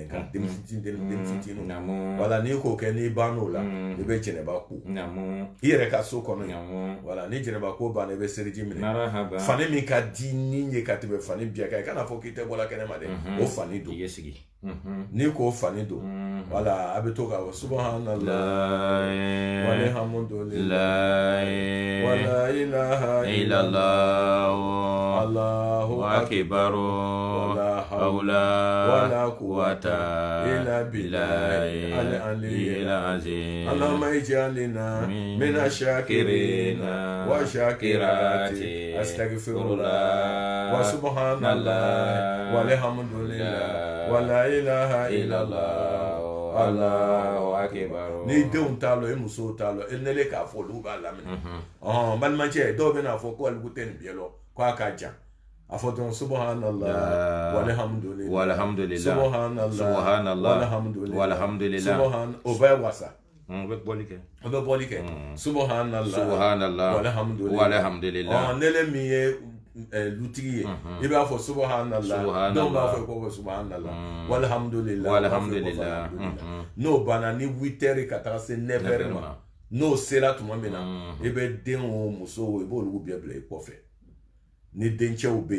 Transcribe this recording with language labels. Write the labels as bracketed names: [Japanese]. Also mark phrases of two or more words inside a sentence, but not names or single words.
[Bambara] ka den fitinin wala n'i k'o kɛ n'i bann'o la i bɛ jɛnɛba ko i yɛrɛ ka so kɔnɔ wala ni jɛnɛba ko banna i bɛ seriji minɛ fani min ka di ni ye ka tɛmɛ fani biya kan i kana fɔ k'i tɛ bɔla kɛnɛma dɛ o fani don n'i k'o fani don Voilà, abitoka wa [Arabic] سبحان الله والحمد لله ولا إله إلا الله الله أكبر ولا حول ولا قوة إلا بالله العلي العظيم. اللهم اجعلنا من الشاكرين والشاكرات أستغفر الله وسبحان الله والحمد لله ولا إله إلا الله الله أكبر. [Bambara] Ni denw t'a lɔ, i musow t'a lɔ, i nele k'a fɔ olu b'a lamɛn. Balimakɛ dɔw bɛna fɔ ko aliku tɛ nin bɛɛ lɔ, ko a ka jan. A fɔ dɔrɔn [Arabic] سبحان الله والحمد لله سبحان الله والحمد لله [Bambara] o bɛɛ ye wasa. O bɛ bɔli kɛ. O bɛ bɔli kɛ. [Arabic] سبحان الله والحمد لله. [Bambara] Nele min ye lutigi ye i b'a fɔ subhanallah dɔw b'a fɔ ko [Arabic] سبحان الله والحمد لله [Bambara] n'o banna ni 8 heures ka taga se 9 heures ma n'o sera tuma min na i bɛ den o muso i b'olu bɛɛ bila i kɔfɛ ni dencɛw bɛ